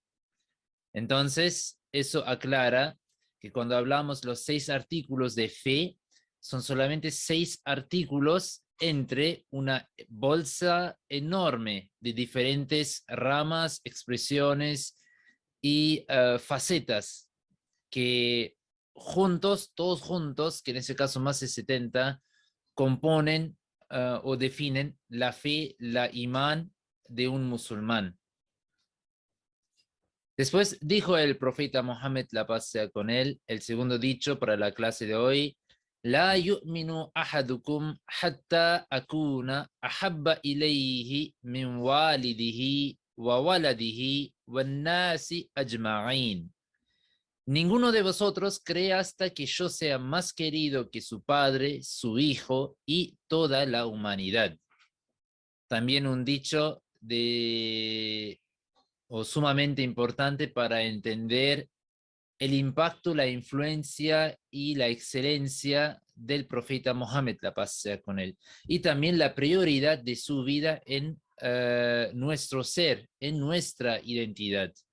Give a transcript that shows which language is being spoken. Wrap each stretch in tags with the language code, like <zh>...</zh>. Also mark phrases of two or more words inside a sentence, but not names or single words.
<es>Entonces, eso aclara que cuando hablamos los 6 artículos de fe, son solamente 6 artículos entre una bolsa enorme de diferentes ramas, expresiones y facetas que juntos, todos juntos, que en ese caso más de 70, componen o definen la fe, la imán de un musulmán. Después dijo el profeta Mohammed, la paz sea con él, el segundo dicho para la clase de hoy:</es> <ar>لا يؤمن أحدكم حتى أكون أحب إليه من والده وولده والناس أجمعين.</ar> <es>Ninguno de vosotros cree hasta que yo sea más querido que su padre, su hijo y toda la humanidad. También un dicho o sumamente importante para entender el impacto, la influencia y la excelencia del profeta Mohammed, la paz sea con él, y también la prioridad de su vida en nuestro ser, en nuestra identidad.</es>